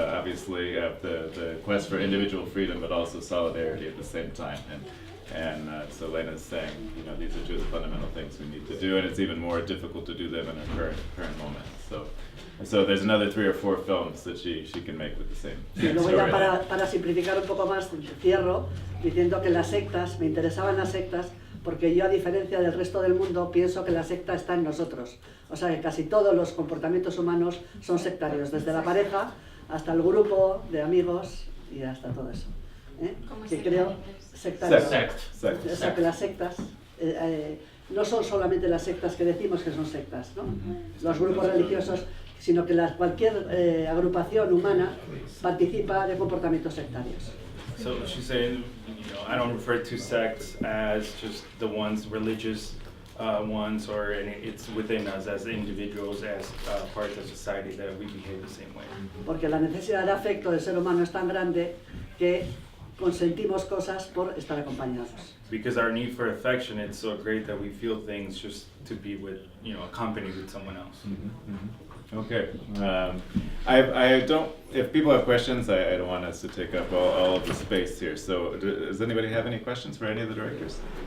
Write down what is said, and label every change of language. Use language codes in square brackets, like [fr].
[en] Obviously, the quest for individual freedom, but also solidarity at the same time. And so Lena's saying, these are two of the fundamental things we need to do, and it's even more difficult to do them in our current moment. So there's another 3 or 4 films that she can make with the same [es] Y luego ya [en] storyline. [es] para simplificar un poco más, cierro diciendo que las sectas, me interesaban las sectas, porque yo, a diferencia del resto del mundo, pienso que la secta está en nosotros. O sea, que casi todos los comportamientos humanos son sectarios, desde la pareja hasta el grupo de amigos y hasta todo eso. que creo sectarios. [en] Sect. [es] O sea, que las sectas no son solamente las sectas que decimos que son sectas, ¿no? Los grupos religiosos, sino que cualquier agrupación humana participa de comportamientos sectarios. [en] So she's saying, I don't refer to sects as just the ones, religious ones, or it's within us as individuals, as part of society, that we behave the same way. [es] Porque la necesidad de afecto del ser humano es tan grande que consentimos cosas por estar acompañados. [en] Because our need for affection, it's so great that we feel things just to be with, accompanied with someone else. Okay. I don't. If people have questions, I don't want us to take up all of the space here. So, does anybody have any questions for any of the directors?